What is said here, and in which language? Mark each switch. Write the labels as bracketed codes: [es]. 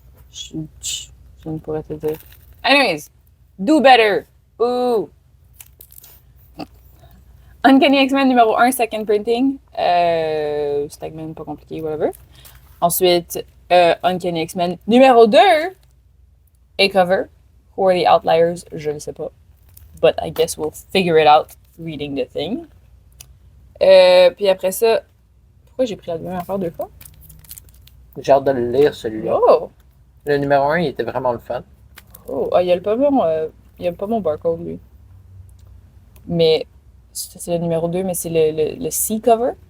[fr] Je ne pourrais te dire. [en] Anyways, do better. [fr] Ooh. Uncanny X-Men numéro 1, [en] second printing. [fr] Segment pas compliqué, whatever. Ensuite, Uncanny X-Men numéro 2 et cover. [en] Who are the outliers? [fr] Je ne sais pas. [en] But I guess we'll figure it out reading the thing. [fr] Puis après ça, pourquoi j'ai pris la même affaire 2 fois? J'ai hâte de le lire, celui-là. Oh! Le numéro 1, il était vraiment le fun. Oh, ah, il n'y a pas mon barcode, lui. Mais, c'est le numéro 2, mais c'est le C cover.